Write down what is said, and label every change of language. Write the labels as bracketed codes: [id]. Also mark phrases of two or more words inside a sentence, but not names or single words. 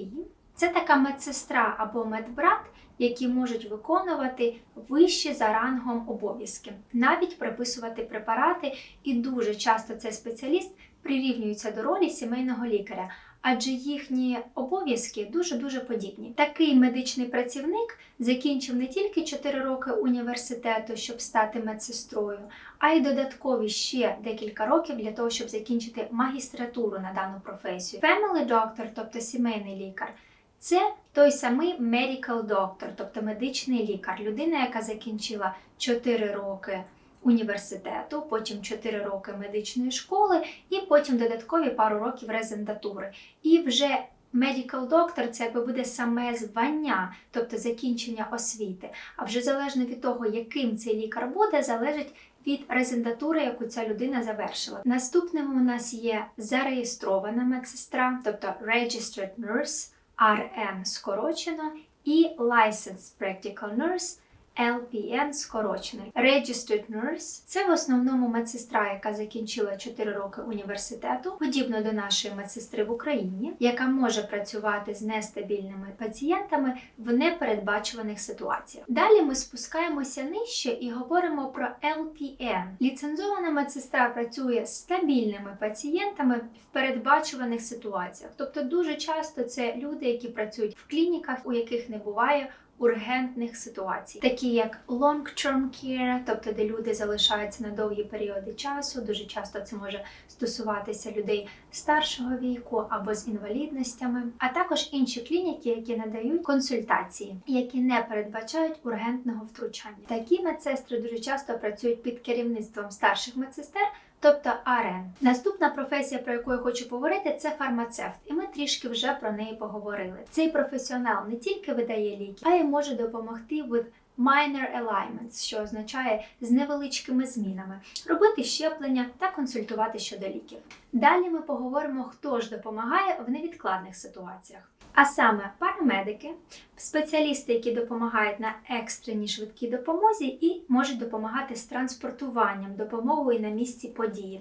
[uk] Це така медсестра або медбрат, які можуть виконувати вищі за рангом обов'язки, навіть приписувати препарати, і дуже часто цей спеціаліст прирівнюється до ролі сімейного лікаря, адже їхні обов'язки дуже-дуже подібні. Такий медичний працівник закінчив не тільки 4 роки університету, щоб стати медсестрою, а й додаткові ще декілька років для того, щоб закінчити магістратуру на дану професію. [en] Family doctor, [uk] тобто сімейний лікар, це той самий [en] medical doctor, [uk] тобто медичний лікар, людина, яка закінчила 4 роки університету, потім 4 роки медичної школи і потім додаткові пару років резидентури. І вже [en] medical doctor [uk] – це якби буде саме звання, тобто закінчення освіти. А вже залежно від того, яким цей лікар буде, залежить від резидентури, яку ця людина завершила. Наступним у нас є зареєстрована медсестра, тобто [en] registered nurse, [uk] RN скорочено, і [en] licensed practical nurse, [uk] LPN скорочений. [en] Registered nurse – [uk] це в основному медсестра, яка закінчила 4 роки університету, подібно до нашої медсестри в Україні, яка може працювати з нестабільними пацієнтами в непередбачуваних ситуаціях. Далі ми спускаємося нижче і говоримо про LPN. Ліцензована медсестра працює з стабільними пацієнтами в передбачуваних ситуаціях. Тобто дуже часто це люди, які працюють в клініках, у яких не буває ургентних ситуацій, такі як [en] long-term care, [uk] тобто де люди залишаються на довгі періоди часу, дуже часто це може стосуватися людей старшого віку або з інвалідностями, а також інші клініки, які надають консультації, які не передбачають ургентного втручання. Такі медсестри дуже часто працюють під керівництвом старших медсестер, тобто RN. Наступна професія, про яку я хочу поговорити, це фармацевт. І ми трішки вже про неї поговорили. Цей професіонал не тільки видає ліки, а й може допомогти [en] with minor alignments, [uk] що означає з невеличкими змінами, робити щеплення та консультувати щодо ліків. Далі ми поговоримо, хто ж допомагає в невідкладних ситуаціях. А саме парамедики, спеціалісти, які допомагають на екстреній швидкій допомозі і можуть допомагати з транспортуванням, допомогою на місці події.